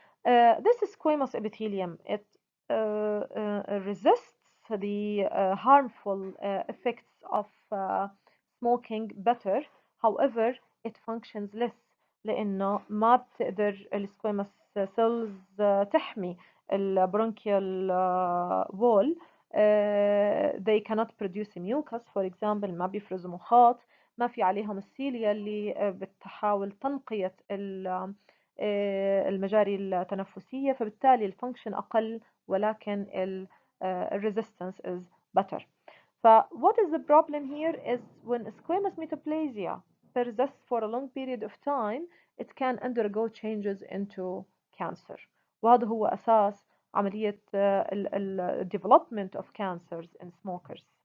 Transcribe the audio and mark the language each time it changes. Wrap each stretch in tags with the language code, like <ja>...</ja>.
<en>This squamous epithelium, it resists the harmful effects of smoking better. However, it functions less</en> <ar>لأنه ما بتقدر السكويموس</ar> <en>cells</en> <ar>تحمي البرونكيال</ar> <en>wall. They cannot produce mucus for example،</en> <ar>ما بيفرزوا مخاط، ما في عليهم السيليا اللي بتحاول تنقية المجاري التنفسية، فبالتالي الفانكشن أقل، ولكن</ar> <en>resistance is better. what is the problem here is when squamous metaplasia persists for a long period of time, it can undergo changes into cancer.</en> <ar>وهذا هو أساس عملية</ar> <en>development of cancers in smokers.</en>